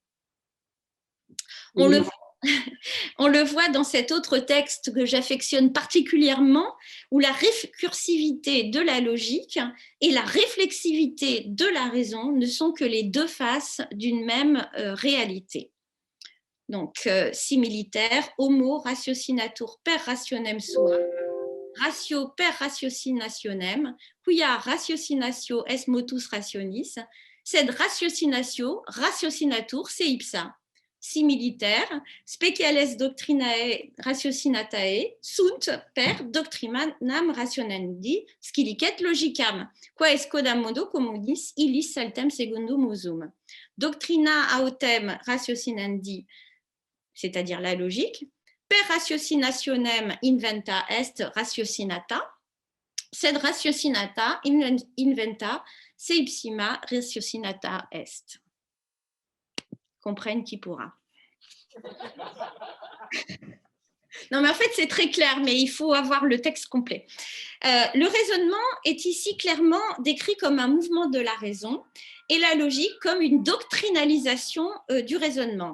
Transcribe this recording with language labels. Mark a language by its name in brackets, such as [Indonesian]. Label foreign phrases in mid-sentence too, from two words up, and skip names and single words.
[French] On le voit dans cet autre texte que j'affectionne particulièrement, où la récursivité de la logique et la réflexivité de la raison ne sont que les deux faces d'une même réalité. Donc, [Latin] similitaire, homo ratiocinatur per rationem sua, ratio per ratiocinationem, quia ratiocinatio est motus rationis, sed ratiocinatur se ipsa. Similitaire, speciales doctrinae ratiocinatae sunt per doctrinam rationandi scilicet logicam, quae quodam modo communis illis saltem secundum usum. Doctrina autem ratiocinandi, [French] c'est-à-dire la logique, [Latin] per ratiocinationem inventa est ratiocinata, sed ratiocinata inventa se ipsima ratiocinata est. [French] Comprenne qui pourra. Non, mais en fait, c'est très clair, mais il faut avoir le texte complet. Le raisonnement est ici clairement décrit comme un mouvement de la raison et la logique comme une doctrinalisation du raisonnement.